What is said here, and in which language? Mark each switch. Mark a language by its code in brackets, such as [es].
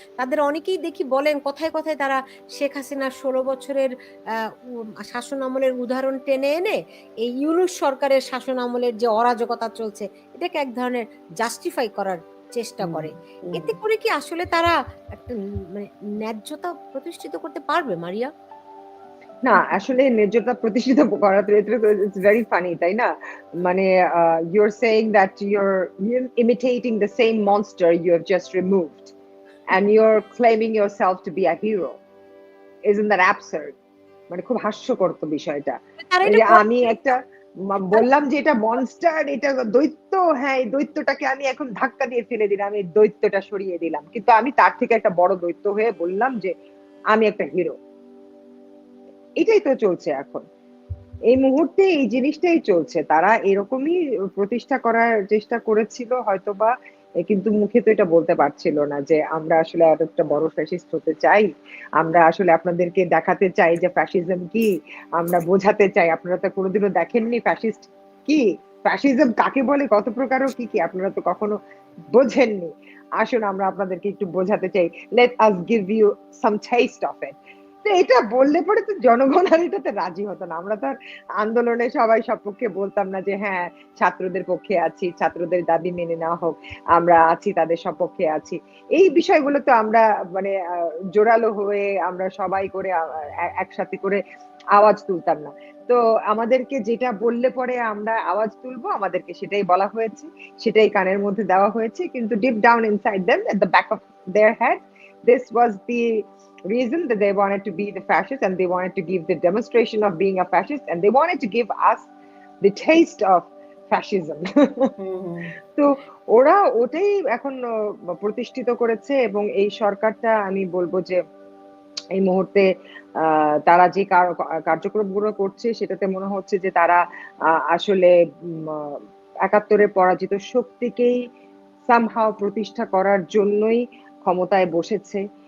[bn] তাদের অনেকেই দেখি বলেন কথায়, কথায় তারা শেখ হাসিনার ১৬ বছরের আ উ শাসন আমলের উদাহরণ টেনে এনে এই ইউনূস সরকারের শাসন আমলের যে অরাজকতা চলছে, এটাকে এক ধরনের জাস্টিফাই করার চেষ্টা হুম, করে। হুম। এতে করে কি আসলে তারা একটা মানে ন্যায্যতা প্রতিষ্ঠিত করতে পারবে, মারিয়া? না, আসলে ন্যায্যতা প্রতিষ্ঠিত করা তো এটা তো [en] it's very funny, [bn] তাই না? মানে [en] you're saying that you're imitating the same monster you have just removed and you're claiming yourself to be a hero. Isn't that absurd? [bn] মানে খুব হাস্যকর তো বিষয়টা। তারা এই এটা যে করে। আমি একটা বললাম যে এটা মনস্টার, এটা দৈত্য, হ্যাঁ, এই দৈত্যটাকে আমি এখন ধাক্কা দিয়ে ফেলে দিলাম, আমি দৈত্যটা সরিয়ে দিলাম। কিন্তু আমি তার থেকে একটা বড় দৈত্য হয়ে বললাম যে আমি একটা হিরো। এটাই তো চলছে এখন। এই মুহূর্তে এই জিনিসটাই চলছে। তারা এরকমই প্রতিষ্ঠা করার চেষ্টা করেছিল হয়তোবা, কিন্তু মুখে তো এটা বলতে পারছিল না যে আমরা আসলে আর একটা বড় ফ্যাসিস্ট হতে চাই। আমরা আসলে আপনাদেরকে দেখাতে চাই যে ফ্যাসিজম কি। আমরা বোঝাতে চাই, আপনারা তো কোনোদিনও দেখেননি ফ্যাসিস্ট কি? ফ্যাসিজম কাকে বলে, কত প্রকার ও কি, কি আপনারা তো কখনো বোঝেননি। আসুন আমরা আপনাদেরকে একটু বোঝাতে চাই। [en] Let us give you some taste of it. [bn] তো এটা বললে পরে তো জনগণ আর এটাতে রাজি হতো না। আমরা তো আর আন্দোলনে সবাই সপক্ষে বলতাম না যে হ্যাঁ, ছাত্রদের পক্ষে আছি, ছাত্রদের দাবি মেনে নেওয়া হোক, আমরা আছি, তাদের সপক্ষে আছি। এই বিষয়গুলো তো আমরা মানে জোরালো হয়ে আমরা সবাই করে একসাথে করে আওয়াজ তুলতাম না। তো আমাদেরকে যেটা বললে পরে আমরা আওয়াজ তুলবো, আমাদেরকে সেটাই বলা হয়েছে, সেটাই কানের মধ্যে দেওয়া হয়েছে। কিন্তু deep down inside them, [en] at the back of their head, this was the reason that they wanted to be the fascists, and they wanted to give the demonstration of being a fascist, and they wanted to give us the taste of fascism. [bn] হুম, হুম। তো ওরা ওটাই এখন প্রতিষ্ঠিত করেছে, এবং এই সরকারটা আমি বলবো যে এই মুহূর্তে তারা যে কার্যক্রমগুলো করছে সেটাতে মনে হচ্ছে যে তারা আসলে ৭১ পরাজিত শক্তিকেই সামহাও প্রতিষ্ঠা করার জন্যই ক্ষমতায় বসেছে।